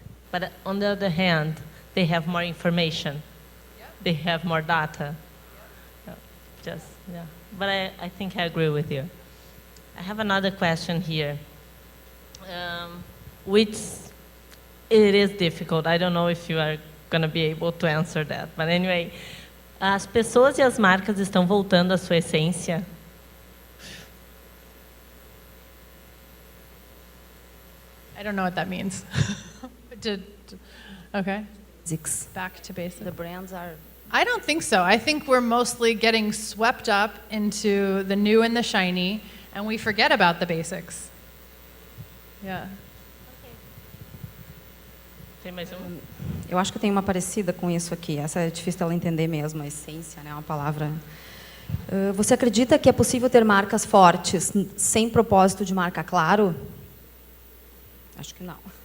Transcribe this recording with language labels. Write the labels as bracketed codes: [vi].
[en] But on the other hand, they have more information. Yep. They have more data. Yep. But I think I agree with you. I have another question here, which it is difficult. I don't know if you are going to be able to answer that. But anyway, [pt] as pessoas e as marcas estão voltando à sua essência? [en] I don't know what that means. Okay. Basics. Back to basics. The brands are... I don't think so. I think we're mostly getting swept up into the new and the shiny, and we forget about the basics. Yeah. [pt] Tem mais uma? Eu acho que tem uma parecida com isso aqui. Essa é difícil ela entender mesmo, a essência, né? É uma palavra... Você acredita que é possível ter marcas fortes sem propósito de marca claro? Acho que não.